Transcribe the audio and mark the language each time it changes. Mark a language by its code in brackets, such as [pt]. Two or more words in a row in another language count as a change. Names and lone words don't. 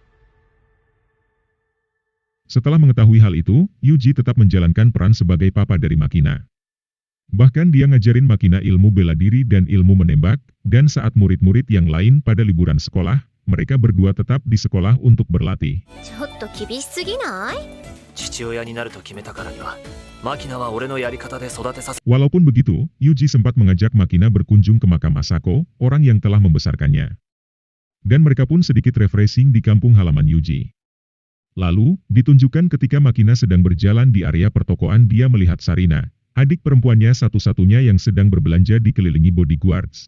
[id] Setelah mengetahui hal itu, Yuji tetap menjalankan peran sebagai papa dari Makina. Bahkan dia ngajarin Makina ilmu bela diri dan ilmu menembak, dan saat murid-murid yang lain pada liburan sekolah, mereka berdua tetap di sekolah untuk berlatih. [ja] ちょっと厳しすぎない？父親になると決めたからには、マキナは俺のやり方で育てさせ。 [id] Walaupun begitu, Yuji sempat mengajak Makina berkunjung ke makam Masako, orang yang telah membesarkannya. Dan mereka pun sedikit refreshing di kampung halaman Yuji. Lalu, ditunjukkan ketika Makina sedang berjalan di area pertokoan dia melihat Sarina, adik perempuannya satu-satunya yang sedang berbelanja dikelilingi bodyguards.